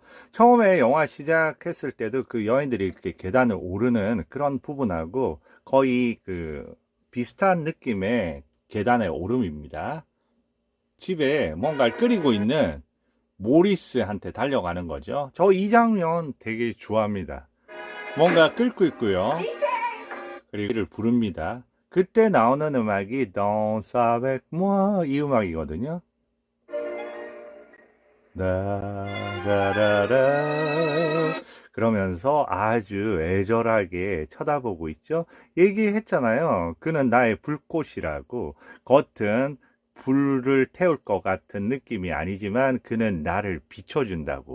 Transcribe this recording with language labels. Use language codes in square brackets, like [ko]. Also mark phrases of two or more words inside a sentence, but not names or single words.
[ko] 처음에 영화 시작했을 때도 그 여인들이 이렇게 계단을 오르는 그런 부분하고 거의 그 비슷한 느낌의 계단의 오름입니다. 집에 뭔가를 끓이고 있는 모리스한테 달려가는 거죠. 저 이 장면 되게 좋아합니다. 뭔가 끓고 있고요. 그리고 이를 부릅니다. 그때 나오는 음악이 [fr] Dans avec moi [ko] 이 음악이거든요. 라라라라 그러면서 아주 애절하게 쳐다보고 있죠. 얘기했잖아요. 그는 나의 불꽃이라고. 겉은 불을 태울 것 같은 느낌이 아니지만 그는 나를 비춰준다고.